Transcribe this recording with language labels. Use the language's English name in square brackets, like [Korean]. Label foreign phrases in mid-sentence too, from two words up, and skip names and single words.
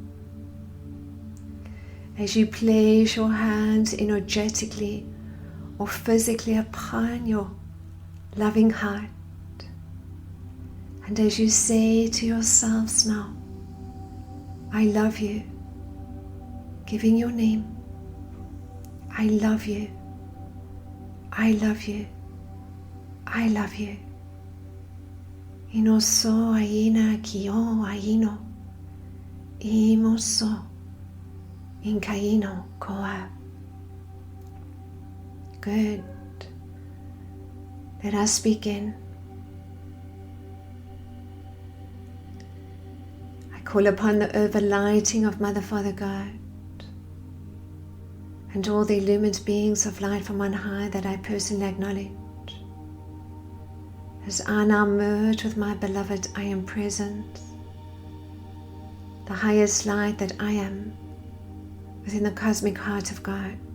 [English] As you place your hands energetically or physically upon your loving heart, and as you say to yourselves now, I love you, giving your name, I love you, I love you, I love you. Inoso aina kio aino, imoso inkaino koa. Good. Let us begin. I call upon the overlighting of Mother, Father, God, and all the illumined beings of light from on high that I personally acknowledge, As I now merge with my beloved I am present, the highest light that I am within the cosmic heart of God.